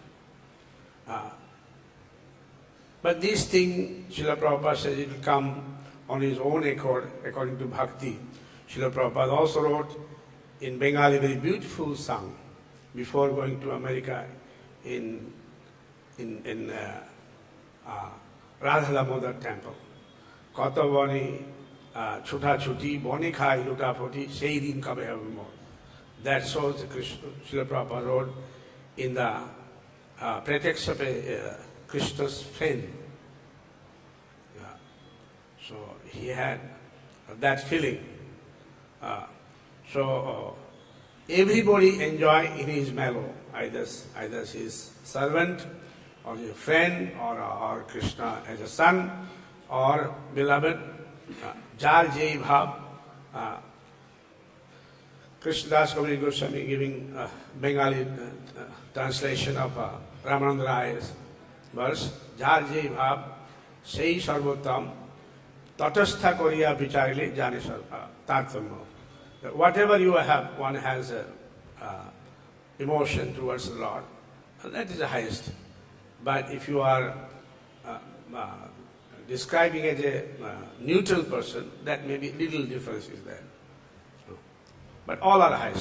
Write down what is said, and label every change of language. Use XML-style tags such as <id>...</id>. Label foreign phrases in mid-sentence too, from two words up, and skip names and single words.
<en>But this thing, Srila Prabhupada says, it will come on his own accord, according to bhakti. Srila Prabhupada also wrote in Bengali a very beautiful song before going to America in Radha Damodar temple.</en> <bn>কত বনে ছুটাছুটি, কত খাই লুটাপুটি, সেই দিন কবে হবে মোর.</bn> <en>That shows Srila Prabhupada wrote in the pretext of Krishna's friend. So he had that feeling. Everybody enjoy in his mellow, either his servant, or his friend, or Krishna as a son, or beloved.</en> <bn>যার যেই ভাব.</bn> <en>Krishnadas Kaviraj Goswami giving Bengali translation of Ramananda Rai's verse.</en> <bn>যার যেই ভাব, সেই সর্বোত্তম, তটস্থ করিয়া বিচারিলে জানে তারতম্য.</bn> <en>Whatever you have, one has emotion towards the Lord, that is the highest. But if you are describing as a neutral person, that may be little difference is there. But all are highest.</en>